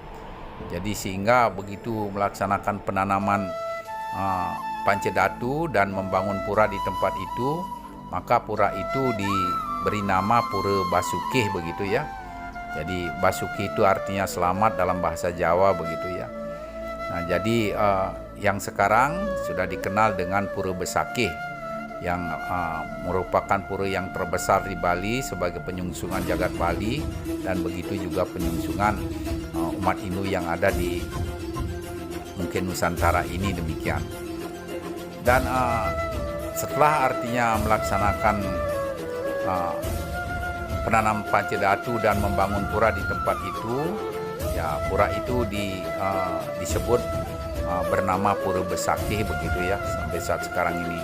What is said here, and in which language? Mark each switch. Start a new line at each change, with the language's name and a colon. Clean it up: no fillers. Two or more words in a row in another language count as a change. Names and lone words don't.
Indonesian: Jadi sehingga begitu melaksanakan penanaman pancedatu dan membangun pura di tempat itu, maka pura itu diberi nama Pura Basukih begitu ya. Jadi Basukih itu artinya selamat dalam bahasa Jawa begitu ya. Nah, jadi yang sekarang sudah dikenal dengan Pura Besakih yang merupakan pura yang terbesar di Bali sebagai penyungsungan jagat Bali, dan begitu juga penyungsungan umat Hindu yang ada di mungkin Nusantara ini demikian. Dan setelah artinya melaksanakan penanam pancedatu dan membangun pura di tempat itu, ya pura itu disebut bernama Pura Besakih begitu ya sampai saat sekarang ini.